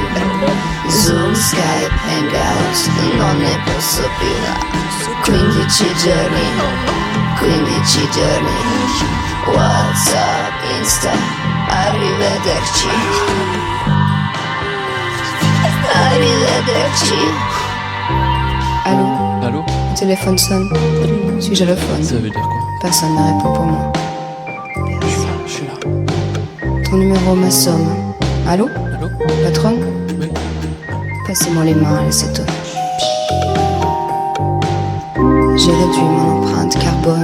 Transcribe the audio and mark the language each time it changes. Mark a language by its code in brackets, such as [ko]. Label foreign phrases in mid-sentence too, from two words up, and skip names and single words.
[it] Zoom, Skype, Hangout, non ne posso più. 15 giorni, 15 giorni. WhatsApp, Insta, arrivederci. Arrivederci. [fr] Allô? Allô? Le téléphone sonne. Suis-je à le phone? Ça veut dire quoi? Personne ne répond pour moi. Je suis là. Ton numéro m'assomme. Allô? Allô? Patronne? Oui. Passez-moi les mains, laissez tout. J'ai réduit mon empreinte carbone.